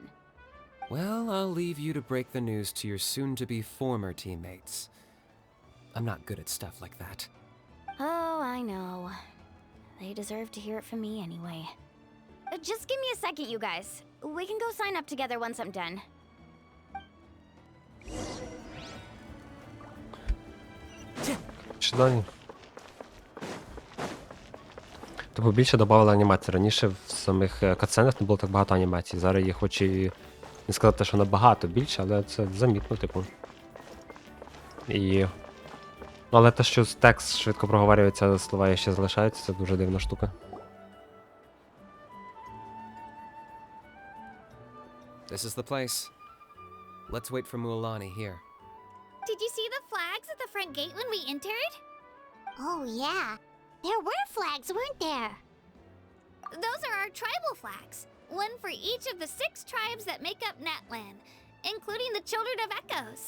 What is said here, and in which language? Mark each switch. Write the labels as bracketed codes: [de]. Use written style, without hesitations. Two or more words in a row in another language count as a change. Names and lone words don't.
[en] Well, I'll leave you to break the news to your soon-to-be former teammates. I'm not good at stuff like that. Oh, I know. They deserve to hear it from me anyway. Just give me a second, you guys. We can go sign up together once I'm done. [uk] Що далі? Тобто більше додавали анімації. Раніше в самих катсценах не було так багато анімацій. Зараз їх хоч і не сказати, що набагато більше, але це замітно, типу. І... Ну, але те, що текст швидко проговорюється, слова ще залишаються, це дуже дивна штука. [en] This is the place. Let's wait for Mualani here. Did you see the flags at the front gate when we entered? Oh, yeah. There were flags, weren't there? Those are our tribal flags. One for each of the 6 tribes that make up Natlan, including the Children of Echoes.